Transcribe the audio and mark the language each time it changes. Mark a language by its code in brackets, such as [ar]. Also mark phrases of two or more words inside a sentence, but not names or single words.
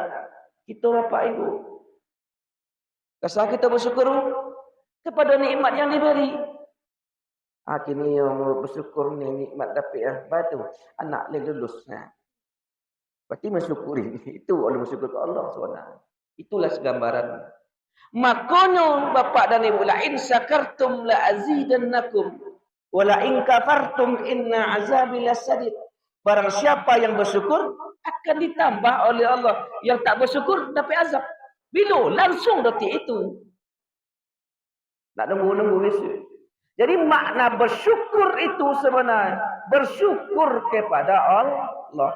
[id] Kita Bapak Ibu, kasih kita bersyukur kepada nikmat yang diberi. Kini yang bersyukur ni nikmat dapat batu anak le lulusnya. Berarti mensyukuri. Itu oleh bersyukur ke Allah SWT. Itulah segambaran. Makono bapak dan ibu, [ar] ل إن شكرتم ل أزيدنكم و ل إن كفرتم إن عذابي لشديد. [id] Barang siapa yang bersyukur akan ditambah oleh Allah. Yang tak bersyukur dapat azab. Bila langsung detik itu. Tak nunggu-nunggu besok. Jadi makna bersyukur itu sebenarnya bersyukur kepada Allah.